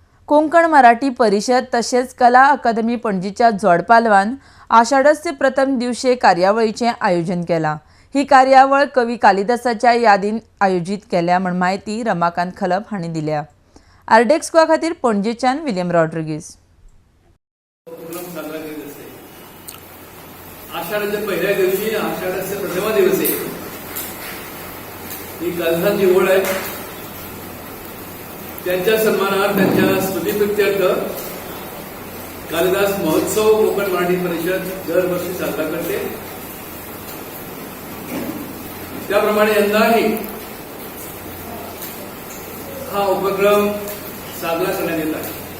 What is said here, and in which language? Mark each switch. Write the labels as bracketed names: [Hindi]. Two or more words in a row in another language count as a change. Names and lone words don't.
[Konkani] कोंकण मराठी परिषद तसेच कला अकादमी पणजीच्या जोडपालवान आषाढस्य प्रथम दिवशी कार्यावळीचे आयोजन केला। ही कार्यावळ कवी कालिदासाच्या यादीन आयोजित केल्या म्हण माहिती रमाकांत खलप हांणी दिल्या। आरडेक्स गोवा खातीर पणजेच्यान विलियम रॉड्रिगीज। [Marathi] आषाढाच्या पहिल्या दिवशी आषाढाच्या प्रथम दिवशी ही कालिदासाची ओळ आहे। त्यांच्या सन्मानार्थ त्यांच्या स्मृतिप्रित्यर्थ कालिदास महोत्सव कोकण मराठी परिषद दरवर्षी साजरा करते। त्याप्रमाणे यंदाही हा उपक्रम साजरा करण्यात येत आहे।